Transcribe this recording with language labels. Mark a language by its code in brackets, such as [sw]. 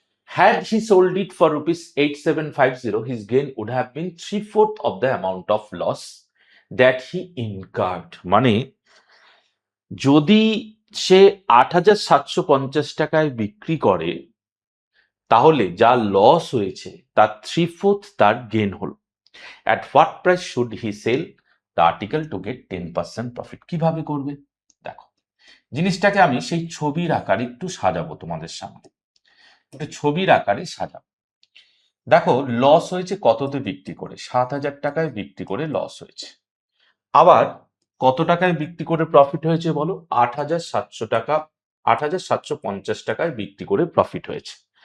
[en] Had he sold it for rupees 8750, his gain would have been 3/4 of the amount of loss that he incurred. [bn] মানে যদি সে 8,750 টাকায় বিক্রি করে, তাহলে যা লস হয়েছে তার 3/4 তার গেন হলো। [en] At what price should he sell the article to get 10% profit? [bn] কিভাবে করবে? দেখো, জিনিসটাকে আমি সেই ছবির আকারে একটু সাজাবো তোমাদের সামনে, একটু ছবির আকারে সাজাবো। দেখো, লস হয়েছে কততে বিক্রি করে? 7,000 টাকায় বিক্রি করে লস হয়েছে। আবার কত টাকায় বিক্রি করে প্রফিট হয়েছে বলো? 8,700 টাকা, 8,750 টাকায় বিক্রি করে প্রফিট হয়েছে।